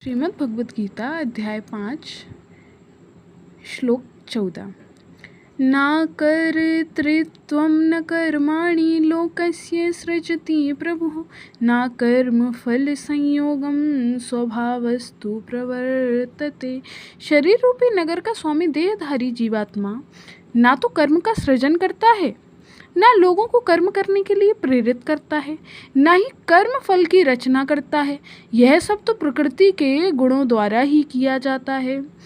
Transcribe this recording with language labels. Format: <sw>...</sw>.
<hi>श्रीमद् भगवद गीता अध्याय 5 श्लोक 14।</hi> <sa>न कर्तृत्वं न कर्माणि लोकस्य सृजति प्रभुः न कर्मफलसंयोगं स्वभावस्तु प्रवर्तते।</sa> <hi>शरीर रूपी नगर का स्वामी देहधारी जीवात्मा ना तो कर्म का सृजन करता है, ना लोगों को कर्म करने के लिए प्रेरित करता है, ना ही कर्म फल की रचना करता है। यह सब तो प्रकृति के गुणों द्वारा ही किया जाता है।</hi>